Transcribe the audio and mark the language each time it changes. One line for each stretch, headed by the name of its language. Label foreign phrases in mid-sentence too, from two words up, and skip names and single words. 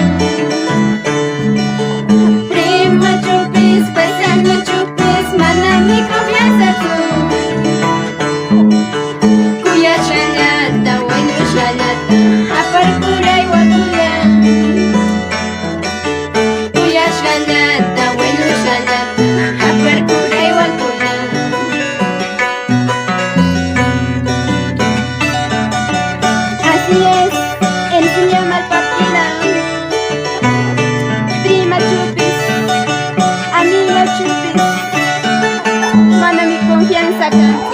Quechua: Prima chupis, paisano chupis, manami confianzatu. Kuyashkallata, wañushkallata, aparkuray wakula. Kuyashkallata, wañushkallata, aparkuray wakula.
Spanish: Así es, Ercilia malpartida.
Quechua: Prima chupis, amigo chupis, mana mi
Spanish: confianza acá.